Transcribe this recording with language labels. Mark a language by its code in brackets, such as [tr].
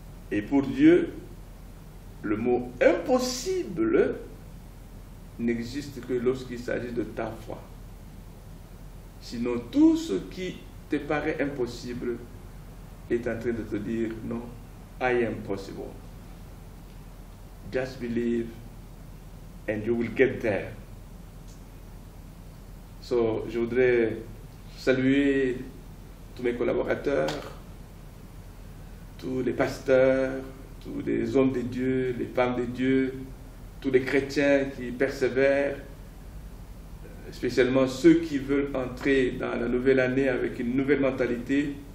[fr] Et pour Dieu, le mot impossible n'existe que lorsqu'il s'agit de ta foi. Sinon, tout ce qui te paraît impossible est en train de te dire non, [en] I am possible. Just believe and you will get there. [fr] So, je voudrais saluer tous mes collaborateurs, tous les pasteurs, tous les hommes de Dieu, les femmes de Dieu, tous les chrétiens qui persévèrent, spécialement ceux qui veulent entrer dans la nouvelle année avec une nouvelle mentalité.